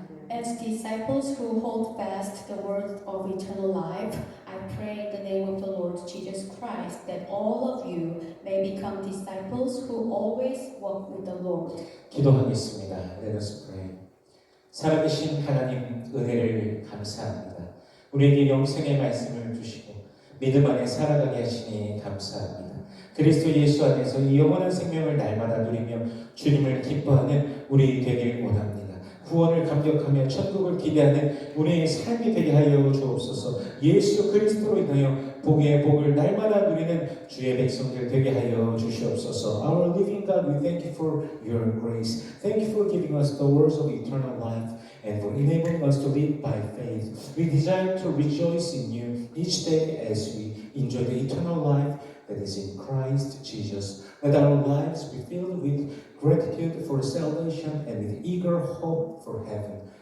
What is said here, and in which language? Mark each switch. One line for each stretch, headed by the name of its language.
English: As disciples who hold fast the word of eternal life, I pray in the name of the Lord Jesus Christ that all of you may become disciples who always walk with the Lord.
Korean: 기도하겠습니다.
English: Let us pray.
Korean: 살아계신 하나님 은혜를 감사합니다. 우리에게 영생의 말씀을 주시고 믿음 안에 살아가게 하시니 감사합니다. 그리스도 예수 안에서 이 영원한 생명을 날마다 누리며 주님을 기뻐하는 우리 되길 원합니다. 구원을 감격하며 천국을 기대하는 우리의 삶이 되게 하여 주옵소서. 예수 그리스도로 인하여 복의 복을 날마다 누리는 주의 백성들 되게 하여 주시옵소서.
English: Our living God, we thank you for your grace. Thank you for giving us the words of eternal life and for enabling us to live by faith. We desire to rejoice in you each day as we enjoy the eternal life that is in Christ Jesus. Let our lives be filled with gratitude for salvation and with eager hope for heaven.